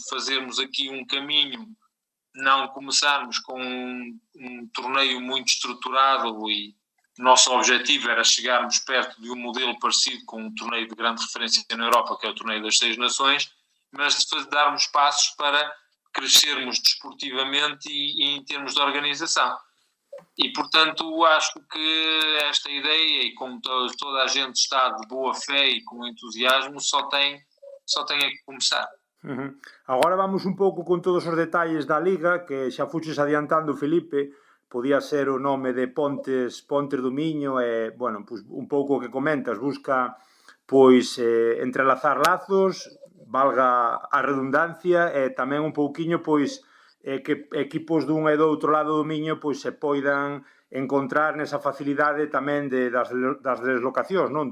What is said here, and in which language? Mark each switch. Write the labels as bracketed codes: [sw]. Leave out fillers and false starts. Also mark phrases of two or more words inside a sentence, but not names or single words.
[pt] Fazermos aqui um caminho, não começarmos com um torneio muito estruturado, e o nosso objetivo era chegarmos perto de um modelo parecido com um torneio de grande referência na Europa, que é o Torneio das 6 Nações, mas de darmos passos para crescermos desportivamente e em termos de organização. E, portanto, acho que esta ideia, e como toda a gente está de boa fé e com entusiasmo, só tem que começar. [gl] Agora vamos un pouco con todos os detalles da Liga, que xa fuches adiantando, Felipe. Podía ser o nome de Pontes do Miño, e, [es] bueno, pues, [gl] un pouco o que comentas, busca pois entrelazar lazos, valga a redundancia, e tamén un pouquiño pois que equipos dun e do outro lado do Miño pois se poidan encontrar nesa facilidade tamén das deslocacións, non?